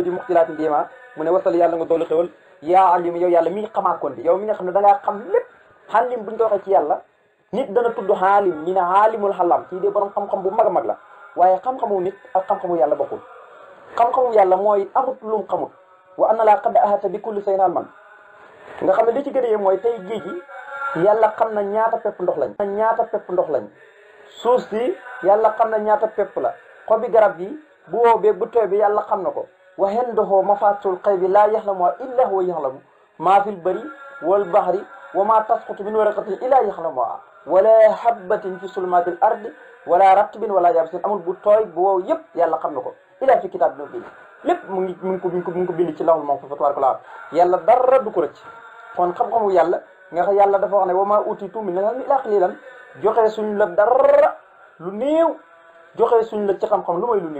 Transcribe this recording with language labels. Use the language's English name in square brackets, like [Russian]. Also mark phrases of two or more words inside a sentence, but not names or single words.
[Wolof] di muxtilaati ndiima mu ne wasal yàlla nga doolu xéwal yaa alim yow yàlla mi xamaakoon bi yow mi nga xam ne da ngaa xam lépp xaalim buñ ko waxee ci yàlla nit dana tudd xaalim ñi ne xaalimul xalam kii de borom xam-xam bu mag a mag la waaye xam-xamu nit ak xam-xamu yàlla bokkul xam-xamu yàlla mooy amut lum xamut [Arabic] وأن الله قد أحاط بكل شيء علما [Wolof] nga xam ne li ci gën a yee mooy tey géej gi yàlla xam na ñaata pepp ndox lañ suuf si yàlla xam na ñaata pepp la xobi garab bi bu wow beeg bu tooy bi yàlla xam na ko [Arabic] وعنده مفاتح الغيب لا يعلمها إلا هو ويعلم ما في البر والبحر وما تسقط من ورقة إلا يعلمها ولا حبة في ظلمات الأرض ولا رطب ولا يابس [Wolof] amul bu tooy bu wow yëpp yàlla xam na ko [Arabic] إلا في كتاب [Wolof] bi lépp mu ngi ko bind ci [Arabic] اللوح المحفوظ [Wolof] tabaaraka yàlla dara du ko rëcc. kon xam-xamu yàlla nga xam yàlla dafa wax ne [Arabic] وما أوتيتم من العلم إلا قليلا [Wolof] joxe suñ la dara lu néew joxe suñ la ci xam-xam lu may lu néew.